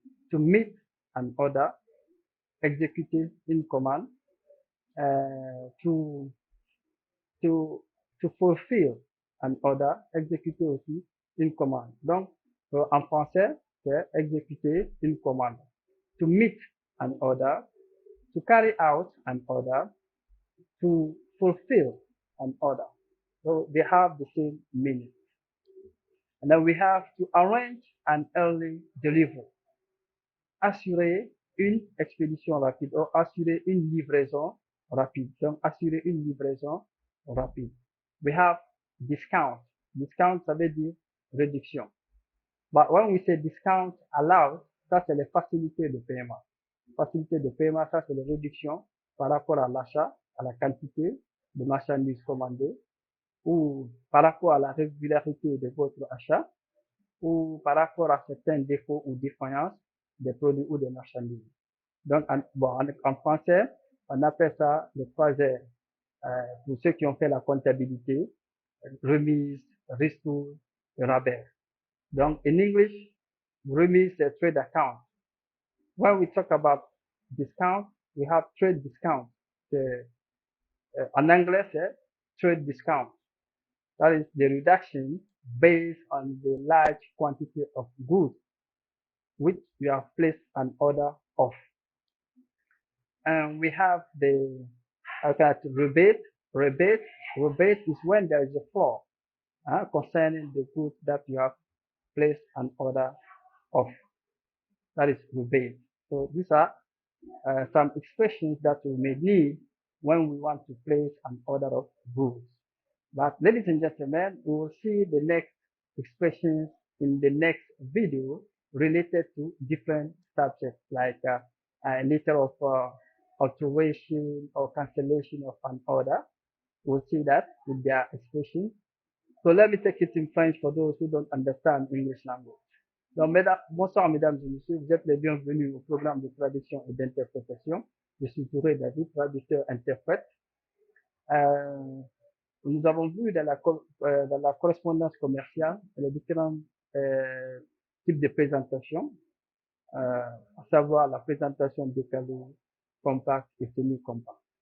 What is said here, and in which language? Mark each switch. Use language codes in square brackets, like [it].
[en] To meet an order, [fr] exécuter une commande. [en] To to to fulfill an order, [fr] exécuter aussi une commande. Donc, en français, c'est exécuter une commande. [en] To meet an order, to carry out an order, to fulfill an order. So they have the same meaning. And then we have to arrange an early delivery. [fr] Assurer une expédition rapide ou assurer une livraison rapide. Donc, assurer une livraison rapide. [en] We have discount. [fr] Discount, ça veut dire réduction. [en] But when we say discount allowed, [fr] ça c'est les facilités de paiement. Facilité de paiement, ça c'est les réductions par rapport à l'achat, à la quantité de marchandises commandées, ou par rapport à la régularité de votre achat, ou par rapport à certains défauts ou défaillances des produits ou des marchandises. Donc, en français, on appelle ça le 3R. Pour ceux qui ont fait la comptabilité, remise, ristourne, rabais. [en] Donc, in English, remise is trade account. When we talk about discount, we have trade discount. [fr] En anglais, c'est trade discount. [en] That is the reduction based on the large quantity of goods which you have placed an order of. And we have the rebate. Rebate is when there is a flaw concerning the goods that you have placed an order of. That is rebate. So these are some expressions that we may need when we want to place an order of goods. But ladies and gentlemen, we will see the next expressions in the next video related to different subjects like a letter of alteration or cancellation of an order, will see that with their expression. So let me take it in French for those who don't understand English language. [fr] Donc, bonsoir, mesdames et messieurs. Vous êtes les bienvenus au programme de traduction et d'interprétation. Je suis Touré David, traducteur-interprète. Nous avons vu dans la correspondance commerciale les différents types de présentations, à savoir la présentation décalée, compacte et semi-compacte.